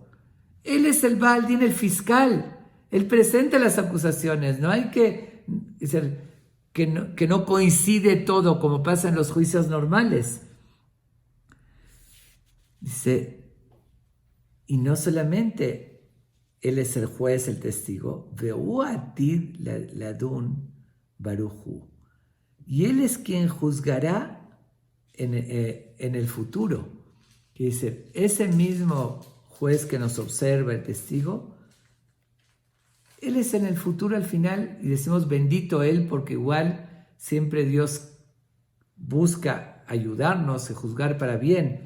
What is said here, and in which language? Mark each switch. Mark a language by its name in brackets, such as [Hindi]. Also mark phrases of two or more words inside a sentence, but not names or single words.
[Spanish] Él es el [Hebrew] בעל דין, [Spanish] el fiscal. Él presenta las acusaciones. No hay que no coincide todo como pasa en los juicios normales. Dice, y no solamente Él es el juez, el testigo, [Hebrew] והוא עתיד לדון ברוך הוא, [Spanish] y Él es quien juzgará en el futuro. Que dice, ese mismo juez que nos observa, el testigo, Él es en el futuro al final, y decimos bendito Él, porque igual siempre Dios busca ayudarnos y juzgar para bien.